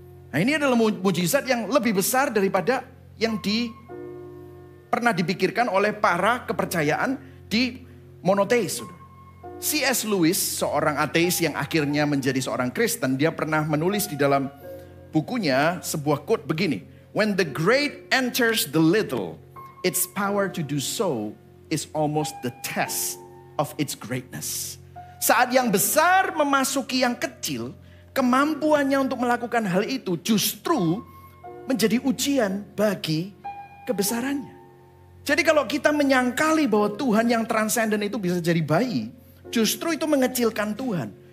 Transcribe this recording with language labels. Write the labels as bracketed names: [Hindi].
[Indonesian] Nah ini adalah mujizat yang lebih besar daripada yang pernah dipikirkan oleh para kepercayaan di monoteis. C.S. Lewis, seorang ateis yang akhirnya menjadi seorang Kristen, dia pernah menulis di dalam bukunya sebuah quote begini. [English] When the great enters the little, its power to do so is almost the test of its greatness. [Indonesian] Saat yang besar memasuki yang kecil, kemampuannya untuk melakukan hal itu justru menjadi ujian bagi kebesarannya. Jadi kalau kita menyangkali bahwa Tuhan yang transenden itu bisa jadi bayi, justru itu mengecilkan Tuhan.